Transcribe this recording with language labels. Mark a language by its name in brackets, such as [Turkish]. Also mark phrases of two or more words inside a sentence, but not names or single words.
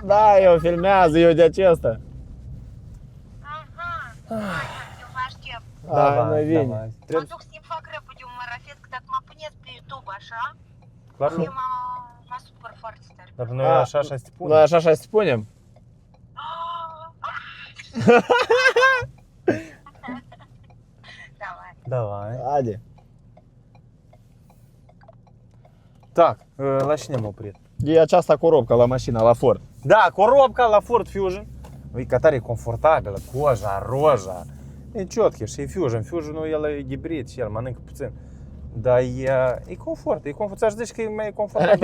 [Romanian] Da, eu filmează, eu de acesta. Aha, hai, eu vă aștept. Da, noi vine. Mă Trebuie, duc să-mi fac repede un marafet, că dacă mă puneți pe YouTube așa, clar eu nu. mă supăr foarte tare. Dar noi așa și spunem. Noi așa și spunem. [Russian] Давай. Давай. [Romanian] Haide. Так, la cine am oprit? E aceasta corobca la mașina, la Ford. Da, corobca la Ford Fusion. Uite, tare e confortabilă, coja, roja. E ciotche și e Fusion. Fusionul el e hibrid și el mănâncă puțin. Dar e confort, e confort. Ți-aș zice că e mai confortabil